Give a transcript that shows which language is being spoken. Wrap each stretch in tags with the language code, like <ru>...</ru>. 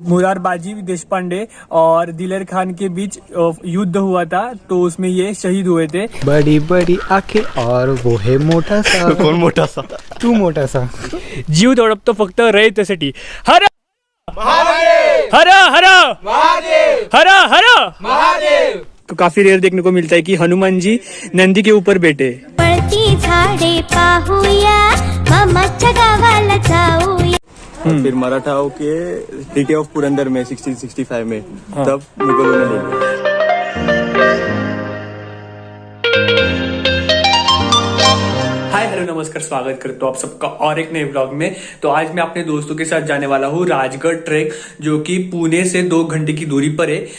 <hi>मुरारबाजी देशपांडे और दिलेर खान के बीच युद्ध हुआ था, तो उसमें ये शहीद हुए थे। बड़ी बड़ी आंखें और वो है</hi> <mr>मोठा सा। कोण मोठा सा? तू मोठा सा. जीव तडपतो फक्त रयतेसाठी. हर महादेव हर हर महादेव हर हर महादेव.</mr> <hi>तो काफी रेयर देखने को मिलता है कि हनुमान जी नंदी के ऊपर बैठे.</hi> <mr>पळती झाडे पाहूया, मामाच्या गावाला जाऊया.</mr> <hi>फिर मराठाओं के ट्रीटी ऑफ पुरंदर में 1665 में तब मुगलों ने ले लिया. हाय हेलो नमस्कार, स्वागत करता हूँ आप सबका और एक नए ब्लॉग में। तो आज मैं अपने दोस्तों के साथ जाने वाला हूँ राजगढ़ ट्रैक, जो कि पुणे से 2 घंटे की दूरी पर है।</hi>